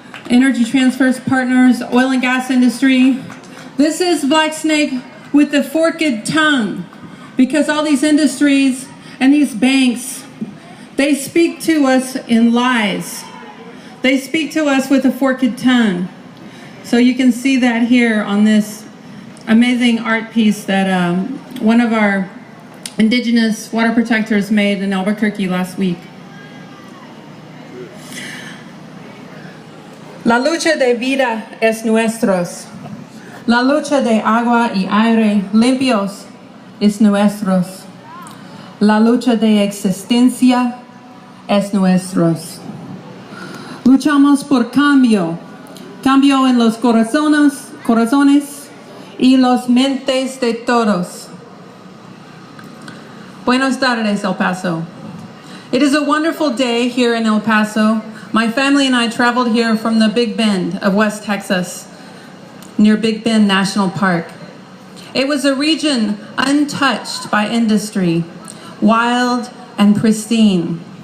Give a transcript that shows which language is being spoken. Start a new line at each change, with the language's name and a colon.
English: Energy Transfer Partners, oil and gas industry. This is black snake with the forked tongue, because all these industries and these banks, they speak to us in lies. They speak to us with a forked tongue. So you can see that here on this amazing art piece that one of our indigenous water protectors made in Albuquerque last week.
Spanish: La lucha de vida es nuestros. La lucha de agua y aire limpios es nuestros. La lucha de existencia es nuestros. Luchamos por cambio. Cambio en los corazones y los mentes de todos. Buenos tardes, El Paso.
English: It is a wonderful day here in El Paso. My family and I traveled here from the Big Bend of West Texas, near Big Bend National Park. It was a region untouched by industry, wild and pristine.